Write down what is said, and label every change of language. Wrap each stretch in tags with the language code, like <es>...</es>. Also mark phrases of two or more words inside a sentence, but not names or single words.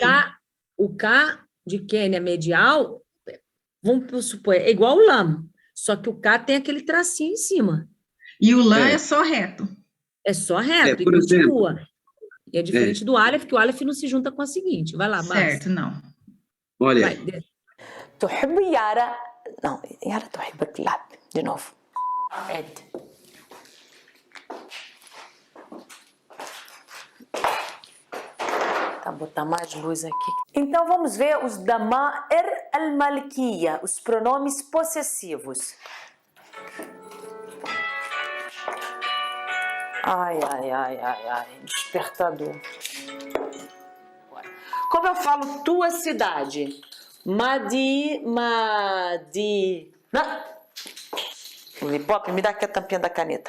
<pt>O K de Quênia medial, vamos supor, é igual o LAM, só que o K tem aquele tracinho em cima. e o LAM é só reto. É só reto e por exemplo, continua. E é diferente do Aleph, que o Aleph não se junta com a seguinte. Vai lá, Márcia. Certo, não. olha, Vai, desce.</pt> <ar>تحب يارا</ar> <pt>não,</pt> <ar>يارا تحبك لا</ar> <pt>de novo عد tá, botar mais luz aqui. Então vamos ver os</pt> <ar>ضمائر الملكية,</ar> <pt>os pronomes possessivos. Ai, despertador. Como eu falo tua cidade? Madi. Lipop, me dá aqui a tampinha da caneta.</pt>